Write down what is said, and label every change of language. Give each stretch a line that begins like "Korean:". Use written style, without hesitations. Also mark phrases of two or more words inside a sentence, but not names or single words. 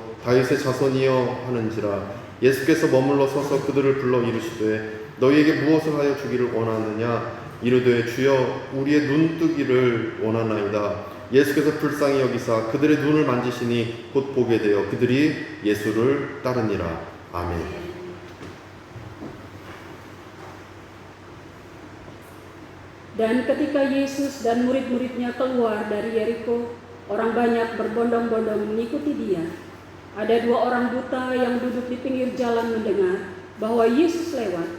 Korean: 다윗의 자손이여 하는지라. 예수께서 머물러 서서 그들을 불러 이르시되 너희에게 무엇을 하여 주기를 원하느냐. 이르되 주여 우리의 눈뜨기를 원하나이다. 예수께서 불쌍히 여기사 그들의 눈을 만지시니 곧 보게 되어 그들이 예수를 따르니라. 아멘.
Indonesian: Dan ketika Yesus dan murid-muridnya keluar dari Yeriko, orang banyak berbondong-bondong mengikuti dia. Ada dua orang buta yang duduk di pinggir jalan mendengar bahwa Yesus lewat.